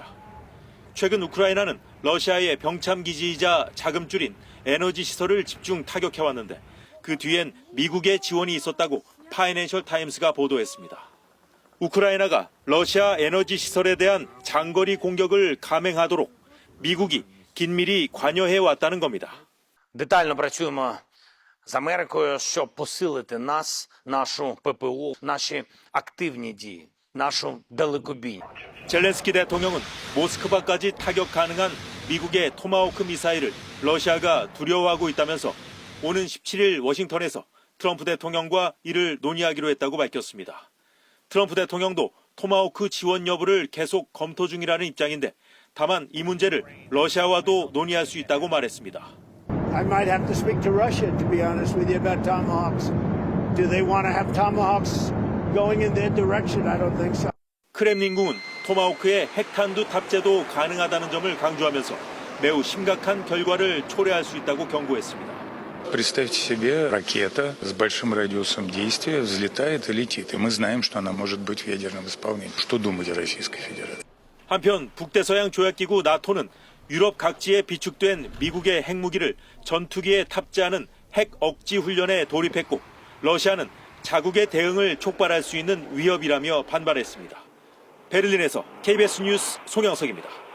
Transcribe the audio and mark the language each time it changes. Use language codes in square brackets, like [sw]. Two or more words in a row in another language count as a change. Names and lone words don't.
[ko] 최근 우크라이나는 러시아의 병참기지이자 자금줄인 에너지 시설을 집중 타격해왔는데 그 뒤엔 미국의 지원이 있었다고 파이낸셜 타임스가 보도했습니다. 우크라이나가 러시아 에너지 시설에 대한 장거리 공격을 감행하도록 미국이 긴밀히 관여해왔다는 겁니다. [uk] Детально працюємо з Америкою, щоб посилити нас, нашу ППО, наші активні дії, нашу далекобій. [ko] 젤렌스키 대통령은 모스크바까지 타격 가능한 미국의 토마호크 미사일을 러시아가 두려워하고 있다면서 오는 17일 워싱턴에서 트럼프 대통령과 이를 논의하기로 했다고 밝혔습니다. 트럼프 대통령도 토마호크 지원 여부를 계속 검토 중이라는 입장인데 다만 이 문제를 러시아와도 논의할 수 있다고 말했습니다. [en] I might have to speak to Russia, to be honest with you, about Tomahawks. Do they want to have Tomahawks going in their direction? I don't think so. [ko] 크렘린궁은 토마호크의 핵탄두 탑재도 가능하다는 점을 강조하면서 매우 심각한 결과를 초래할 수 있다고 경고했습니다. [ru] Представьте себе, ракета с большим радиусом действия взлетает и летит. И мы знаем, что она может быть в ядерном исполнении. Что думать о Российской Федерации? [ko] 한편 북대서양 조약기구 나토는 유럽 각지에 비축된 미국의 핵무기를 전투기에 탑재하는 핵 억지 훈련에 돌입했고 러시아는 자국의 대응을 촉발할 수 있는 위협이라며 반발했습니다. 베를린에서 KBS 뉴스 송영석입니다.